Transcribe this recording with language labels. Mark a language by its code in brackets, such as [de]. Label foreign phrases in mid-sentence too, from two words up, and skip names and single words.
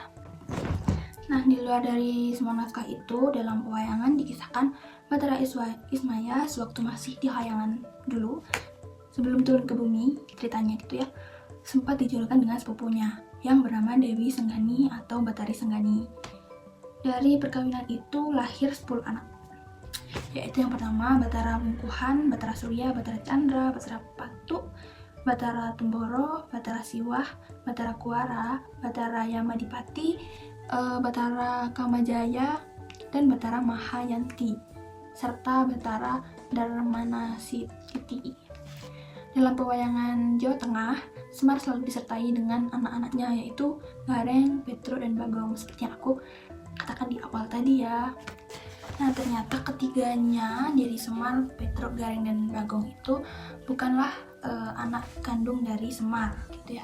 [id] Nah, di luar dari semua naskah itu, dalam pewayangan dikisahkan Batara Ismaya sewaktu masih di Hayangan dulu, sebelum turun ke bumi, ceritanya gitu ya, sempat dijodohkan dengan sepupunya yang bernama Dewi Senggani atau Batari Senggani. Dari perkawinan itu lahir 10 anak, yaitu yang pertama Batara Mungkuhan, Batara Surya, Batara Chandra, Batara Patu, Batara Tumboro, Batara Siwah, Batara Kuara, Batara Yamadipati, Batara Kamajaya, dan Batara Mahayanti, serta Batara Darmanasiti. Dalam pewayangan Jawa Tengah, Semar selalu disertai dengan anak-anaknya, yaitu Gareng, Petro, dan Bagong, seperti yang aku katakan di awal tadi ya. Nah, ternyata ketiganya dari Semar, Petro, Gareng, dan Bagong itu bukanlah anak kandung dari Semar gitu ya.